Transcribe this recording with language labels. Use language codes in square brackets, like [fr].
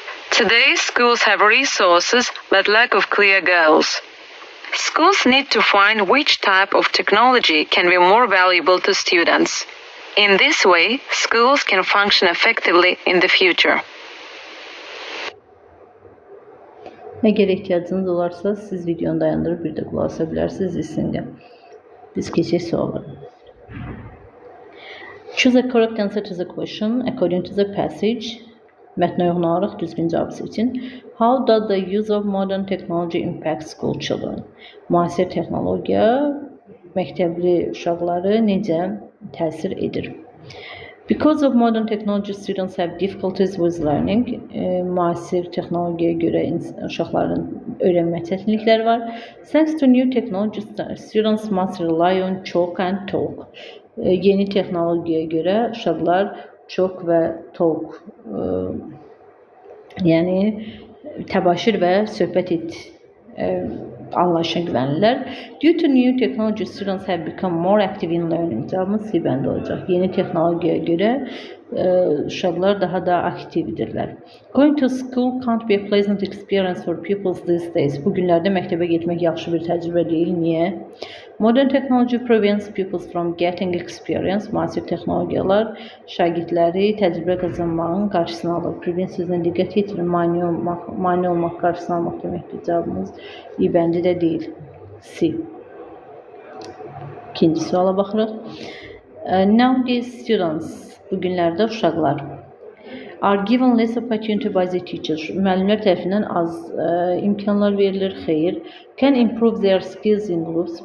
[en] Today, schools have resources but lack of clear goals. Schools need to find which type of technology can be more valuable to students. In this way, schools can function effectively in the future. [az] Əgər ehtiyacınız olarsa, siz videonu dayandırıb bir də qulaq asa bilərsiniz listenə. Biz keçək suallara. [en] Choose a correct answer to the question according to the passage. [az] Mətnə uyğun olaraq düzgün cavab seçin. [en] How does the use of modern technology impact school children? [az] Müasir texnologiya məktəbli uşaqları necə təsir edir? [en] Because of modern technology, students have difficulties with learning. [az] Müasir texnologiyaya görə uşaqların öyrənmə çətinlikləri var. [en] Thanks to new technology, students must rely on chalk and talk. [az] Yeni texnologiyaya görə uşaqlar chalk və talk, yəni təbaşir və söhbət et anlayışına güvənirlər. [en] Due to new technology, students have become more active in learning. [az] Cavabımız C bəndə olacaq. Yeni texnologiyaya görə uşaqlar daha da aktivdirlər. [en] Going to school can't be a pleasant experience for pupils these days. [az] Bu günlərdə məktəbə getmək yaxşı bir təcrübə deyil. Niyə? [en] Modern technology prevents pupils from getting experience. [az] Müasir texnologiyalar şagirdləri təcrübə qazanmağın qarşısını alır. Prevent sözünə diqqət yetirin. Mane olmaq, qarşısını almaq deməkdir. Cavabımız İ bəndi də deyil. C. İkinci suala baxırıq. [en] Nowadays students, [az] bu günlərdə uşaqlar [en] are given less opportunity by the teachers. [az] Müəllimlər tərəfindən az imkanlar verilir. Xeyr. [en] Can improve their skills in groups.